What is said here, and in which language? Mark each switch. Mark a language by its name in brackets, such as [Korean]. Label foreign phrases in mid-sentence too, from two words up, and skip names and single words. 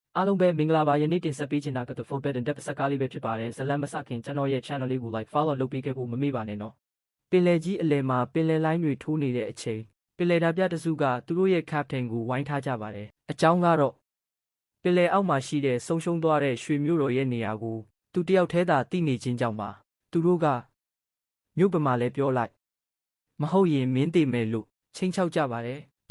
[Burmese] အားလုံးပဲမင်္ဂလာပါယနေ့တင်ဆက်ပေးချင်တာကတော့ [English] Forbidden Depth [Burmese] စကားလေးပဲဖြစ်ပါတယ်ဇလန်မစခင်ကျွန်တော်ရဲ့ channel လေးကို [English] like follow [Burmese] လုပ်ပေးခဲ့ဖို့မမေ့ပါနဲ့နော်ပင်လယ်ကြီးအလယ်မှာပင်လယ်လိုင်းတွေထိုးနေတဲ့အချိန်ပင်လယ်ဓာပြတစုကသူတို့ရဲ့ captain ကိုဝိုင်းထားကြပါတယ်အ ကြောင်းကတော့ပင်လယ်အောက်မှာရှိတဲ့ဆုံးရှုံးသွားတဲ့ရွှေမြို့တော်ရဲ့နေရာကိုသူတယောက်တည်းသာသိနေခြင်းကြောင့်ပါသူတို့ကမြို့ပမာလဲပြောလိုက်မဟုတ်ရင်မင်းသိမယ်လို့ချိန်ချောက်ကြပါတယ်ဒါ